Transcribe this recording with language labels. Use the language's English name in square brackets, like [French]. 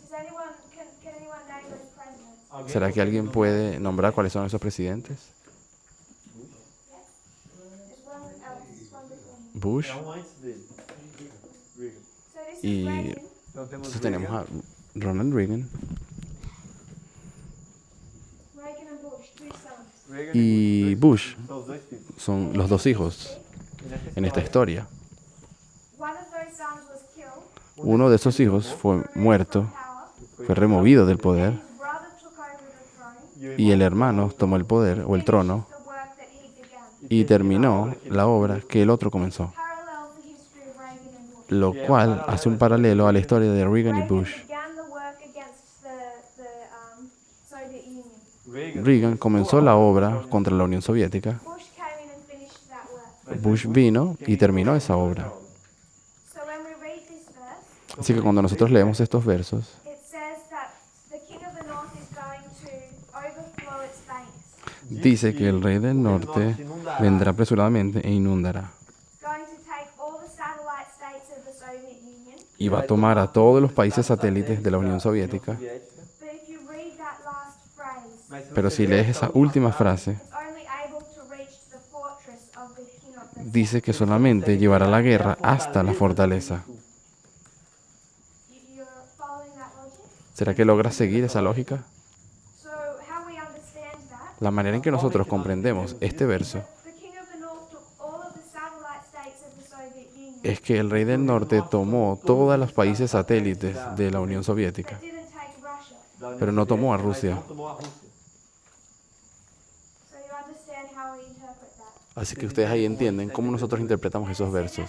[English] Can anyone name those presidents? [Spanish] ¿Será que alguien puede nombrar cuáles son esos presidentes? [English] There's one else, one before him. Bush. [Portuguese] é um antes dele. Reagan. [English] So this [Spanish] Y [English] is Reagan. [Portuguese] Então temos [Spanish] entonces tenemos Reagan, a Ronald Reagan [English] Reagan and Bush, two sons. Reagan [Spanish] y Bush. Bush. [Portuguese] São os [Spanish] son los dos hijos en esta historia. [English] One of those sons was killed. [Spanish] Uno de esos hijos fue muerto, fue removido del poder, [English] His brother took over the throne. [Spanish] y el hermano tomó el poder o el trono [English] The work that he began. [Spanish] y terminó la obra que el otro comenzó, [English] Parallel the history of Reagan and Bush. [Spanish] lo cual hace un paralelo a la historia de Reagan y Bush. [English] Began the work against the Soviet Union. [Spanish] Reagan comenzó la obra contra la Unión Soviética, [English] Bush came in and finished that work. [Spanish] Bush vino y terminó esa obra. [English] So when we read this verse, [Spanish] Así que cuando nosotros leemos estos versos, [English] it says that the king of the north is going to overflow its banks. [Spanish] dice que el rey del norte vendrá apresuradamente e inundará. [English] Going to take all the satellite states of the Soviet Union. [Spanish] Y va a tomar a todos los países satélites de la Unión Soviética. [English] But if you read that last phrase, [Spanish] Pero si lees esa última frase, [English] it's only able to reach the fortress of the king of the [Spanish] dice que solamente llevará la guerra hasta la fortaleza. [English] You're following that logic? [Spanish] ¿Será que logras seguir esa lógica? [English] So how we understand that? [Spanish] La manera en que nosotros comprendemos este verso [English] The king of the north took all of the satellite states of the Soviet Union. [Spanish] es que el rey del norte tomó todos los países satélites de la Unión Soviética, [English] But didn't take Russia. [Spanish] pero no tomó a Rusia. [English] So you understand how we interpret that. [Spanish] Así que ustedes ahí entienden cómo nosotros interpretamos esos versos.